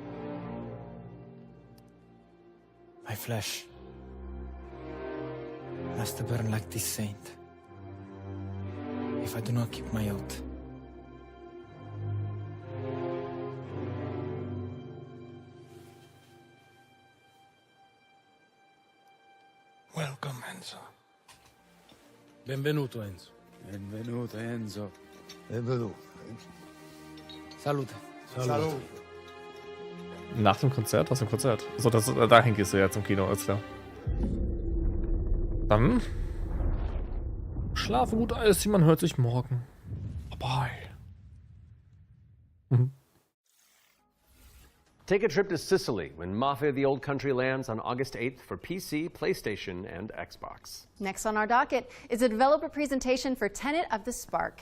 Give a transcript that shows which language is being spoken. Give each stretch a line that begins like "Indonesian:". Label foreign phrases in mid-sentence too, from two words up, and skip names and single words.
English: My flesh must burn like this saint if I do not keep my oath. Welcome, Enzo.
Italian: Benvenuto, Enzo. Benvenuto, Enzo. Benvenuto. Salute.
Spanish: Salud.
German: Nach dem Konzert? Was für ein Konzert? So, dahin gehst du jetzt im Kino, alles klar. Dann schlafe gut, alles, man hört sich morgen. Bye.
English: Take a trip to Sicily when Mafia the Old Country lands on August 8th for PC, PlayStation, and Xbox. Next on our docket is a developer presentation for Tenet of the Spark.